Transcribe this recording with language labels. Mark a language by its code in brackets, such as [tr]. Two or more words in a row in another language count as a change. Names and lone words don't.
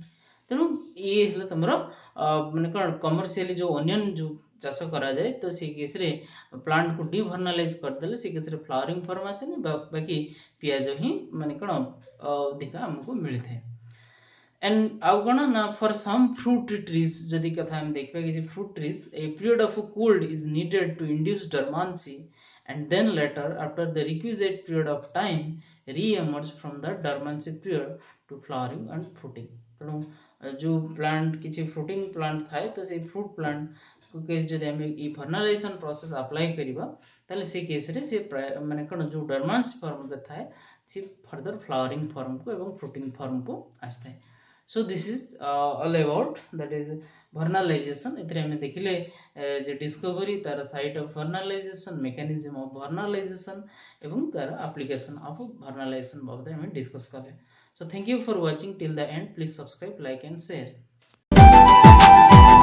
[or] ତେଣୁ ଇଏ ହେଲା ତମର ମାନେ କ'ଣ କମର୍ସିଆଲି ଯେଉଁ ଅନିଅନ୍ ଯେଉଁ ଚାଷ କରାଯାଏ, ତ ସେଇ କେସ୍ରେ ପ୍ଲାଣ୍ଟକୁ ଡିଭର୍ନାଲାଇଜ କରିଦେଲେ ସେ କେସ୍ରେ [en] flowering form [or] ଆସେନି, ବାକି ପିଆଜ ହିଁ ମାନେ କ'ଣ ଅଧିକା ଆମକୁ ମିଳିଥାଏ। [en] And [or] ଆଉ କ'ଣ ନା, [en] for some fruit trees [or] ଯଦି କଥା ଆମେ ଦେଖିବା, କିଛି [en] fruit trees a period of cold is needed to induce dormancy and then later after the requisite period of time re-emerge from the dormancy period to flowering and fruiting। [or] ତେଣୁ ଯେଉଁ ପ୍ଲାଣ୍ଟ କିଛି [en] fruiting plant [or] ଥାଏ ତ ସେଇ [en] fruit plant case [or] ଯଦି ଆମେ ଏଇ [en] vernalization process apply [or] କରିବା ତାହେଲେ ସେ କେସ୍ରେ ସେ ମାନେ କ'ଣ ଯେଉଁ ଡର୍ମାନ୍ସ ଫର୍ମରେ ଥାଏ ସେ [en] further flowering formକୁ [or] ଏବଂ [en] fruiting formକୁ [or] ଆସିଥାଏ। [en] So this is all about that is vernalization। [or] ଏଥିରେ ଆମେ ଦେଖିଲେ ଯେ ଡିସ୍କଭରି, ତାର [en] site of vernalization, mechanism of vernalization [or] ଏବଂ ତାର [en] application of vernalization [or] ବାବଦରେ ଆମେ ଡିସ୍କସ୍ କଲେ। [en] So thank you for watching till the end. Please subscribe, like and share।